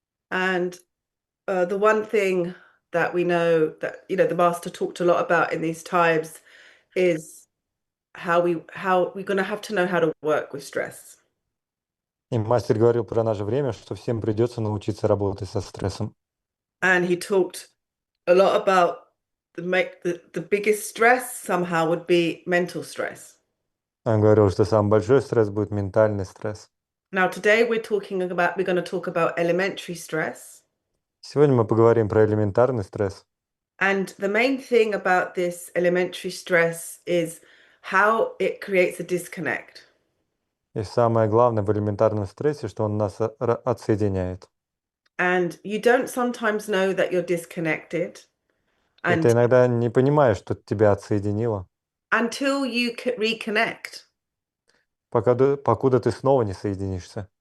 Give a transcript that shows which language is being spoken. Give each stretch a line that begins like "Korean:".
English: And the one thing that we know that, the master talked a lot about in these times is how we're going to have to know how to work with stress.
Russian: И мастер говорил про наше время, что всем придется научиться работать со стрессом.
English: And he talked a lot about the biggest stress somehow would be mental stress.
Russian: Он говорил, что самый большой стресс будет ментальный стресс.
English: Now, today we're going to talk about elementary stress.
Russian: Сегодня мы поговорим про элементарный стресс.
English: And the main thing about this elementary stress is how it creates a disconnect.
Russian: И самое главное в элементарном стрессе, что он нас отсоединяет.
English: And you don't sometimes know that you're disconnected
Russian: И
English: and
Russian: ты иногда не понимаешь, что тебя отсоединило,
English: until you reconnect,
Russian: покуда ты снова не соединишься.